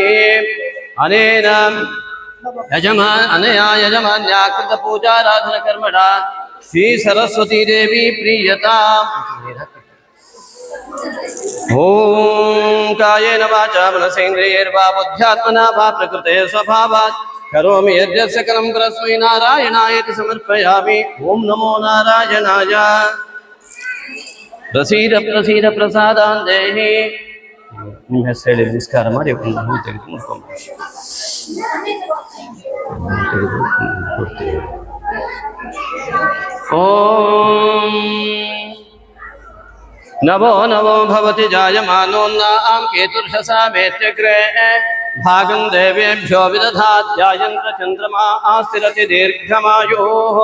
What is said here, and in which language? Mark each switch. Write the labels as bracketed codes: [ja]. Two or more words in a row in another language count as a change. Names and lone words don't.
[sa] ಅನೇನ ಅನಯಾ ಯಜಮಾನ್ಯಾ ಕೃತ ಪೂಜಾರಾಧನ ಕರ್ಮಣ ಶ್ರೀ ಸರಸ್ವತೀ ದೇವಿ ಪ್ರೀಯತಾ. ಓಂ ಕಾಯೇನ ವಾಚಾ ಮನಸೇಂದ್ರಿಯೈರ್ವಾ ಬುದ್ಧ್ಯಾತ್ಮನಾ ವಾ ಪ್ರಕೃತೆ ಸ್ವಭಾವಾತ್ ಕರೋಮಿ ಯದ್ಯತ್ ಸಕಲಂ ಪರಸ್ಮೈ ನಾರಾಯಣಾಯೇತಿ ಸಮರ್ಪಯಾಮಿ. ಓಂ ನಮೋ ನಾರಾಯಣಾಯ. ಪ್ರಸೀದ ಪ್ರಸೀದ ಪ್ರಸಾದಾನ್ ದೇಹಿ. [kn] ನಿಮ್ಮ ಹೆಸರು ಹೇಳಿ ನಮಸ್ಕಾರ ಮಾಡಿ ಒಂದು ಹೂ ತೆಗೆದು ಮುಡ್ಕೊಂಡು [sa] ಓಂ ನವೋ ನವೋ ಭವತಿ ಜಾಯಮಾನೋನ್ನಾಂ ಕೇತುರ್ಷಸಾಮೇತ್ಯಗ್ರೇ ಭಾಗಂ ದೇವೇಭ್ಯೋ ವಿದಧಾತ್ಯಾಯಂತ್ರ ಚಂದ್ರಮಾ ಆಸ್ಥಿರತಿ ದೀರ್ಘಮಾಯೋಃ.